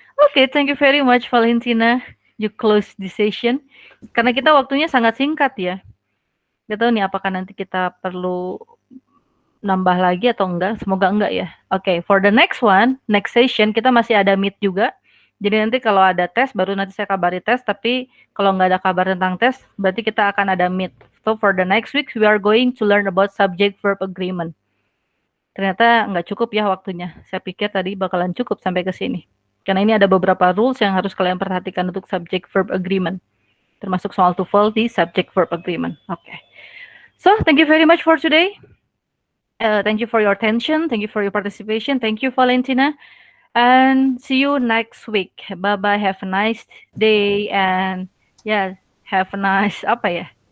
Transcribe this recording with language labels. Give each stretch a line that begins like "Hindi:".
English: Oke, thank you very much Valentina. You close the session.
Indonesian: Karena kita waktunya sangat singkat ya. Gak tahu nih apakah nanti kita perlu nambah lagi atau enggak. Semoga enggak ya.
English: Oke, for the next one, next session
Indonesian: kita masih ada
English: meet juga.
Indonesian: Jadi nanti kalau ada tes, baru nanti saya kabari tes. Tapi kalau nggak ada kabar tentang tes, berarti kita akan ada meet.
English: So for the next week, we are going to learn about subject-verb agreement.
Indonesian: Ternyata nggak cukup ya waktunya. Saya pikir tadi bakalan cukup sampai ke sini. Karena ini ada beberapa rules yang harus kalian perhatikan untuk subject-verb agreement. Termasuk soal TOEFL di subject-verb agreement. Oke.
English: So, thank you very much for today. Thank you for your attention. Thank you for your participation. Thank you, Valentina. And see you next week. Bye-bye. Have a nice day. And yeah, have a nice,
Indonesian: apa ya?